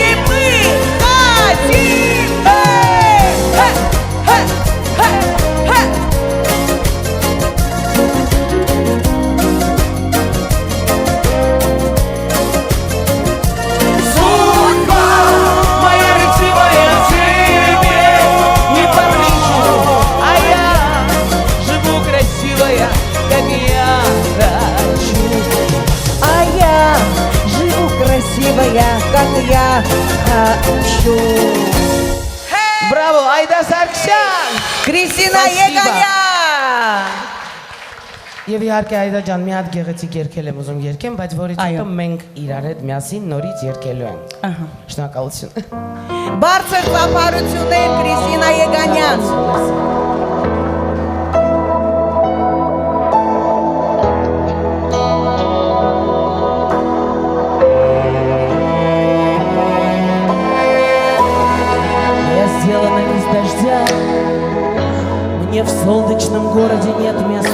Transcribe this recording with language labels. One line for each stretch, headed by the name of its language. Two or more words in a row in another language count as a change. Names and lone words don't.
Russian: И мы хотим, судьба моя ретивая тебе не по плечу. А я живу красивая, как я хочу. А я живу красивая, как я хочу. Браво, Айда Սարգսյան։ Կրիստինա Спасибо.
Armenian: Եգանյան։ Եվ իհարկե Այդա ջան, մի հատ գեղեցիկ երգել եմ ուզում երգեմ, բայց որից Այո։ հետո մենք իրար հետ միասին նորից երգելու ենք։ Ահա։ Շնորհակալություն։ Բարձր ծափարություններ Կրիստինա Եգանյան։
Russian: Я сделана из дождя, мне в солнечном городе нет места.